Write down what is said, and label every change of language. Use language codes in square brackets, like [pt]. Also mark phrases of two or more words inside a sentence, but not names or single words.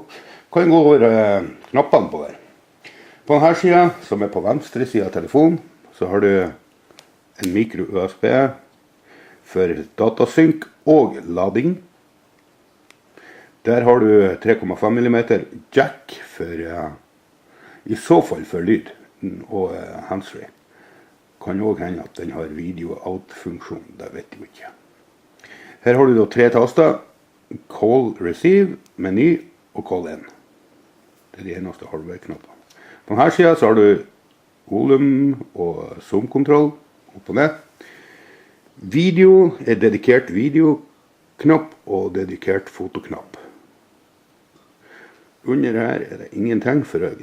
[no] Kan gå over knappene på der. På denne siden, som er på venstre siden av telefonen, så har du en micro USB for datasynk og lading. Der har du 3,5 mm jack for, i så fall for lyd og handsfree. Kan også hende at den har video-out-funksjon, det vet jeg ikke. Her har du da 3 taster, [en] call, receive, [no] meny og [en] call in. [no] Det er de eneste hardware-knappene. På denne siden så har du volum og zoom-kontroll opp og ned. Video er dedikert videoknapp og dedikert fotoknapp. Under her er det ingenting for å...